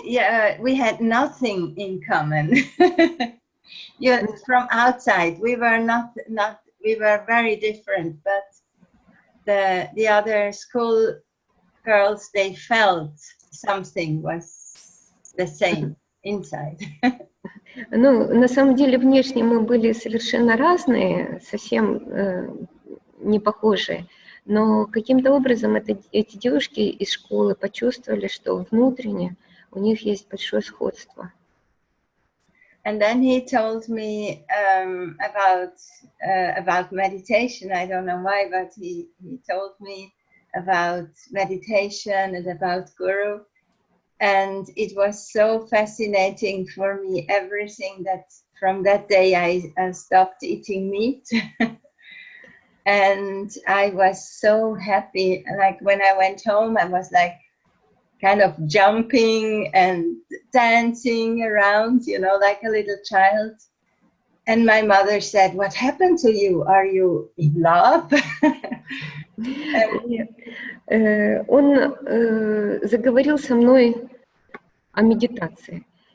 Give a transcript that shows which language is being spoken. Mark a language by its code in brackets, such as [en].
[en] Yeah, we had nothing in common. Yeah, from outside, we were not. We were very different. But the other school girls, they felt something was the same inside. [ru] Ну, на самом деле, внешне мы были совершенно разные, совсем не похожие, но каким-то образом эти девушки из школы почувствовали, что внутренне у них есть большое сходство. [en] And then he told me about meditation. I don't know why, but he told me about meditation and about Guru. And it was so fascinating for me, everything that from that day, I stopped eating meat. And I was so happy. Like when I went home, I was like kind of jumping and dancing around, you know, like a little child. And my mother said, "What happened to you? Are you in love?" [ru] Нет. Он заговорил со мной о медитации.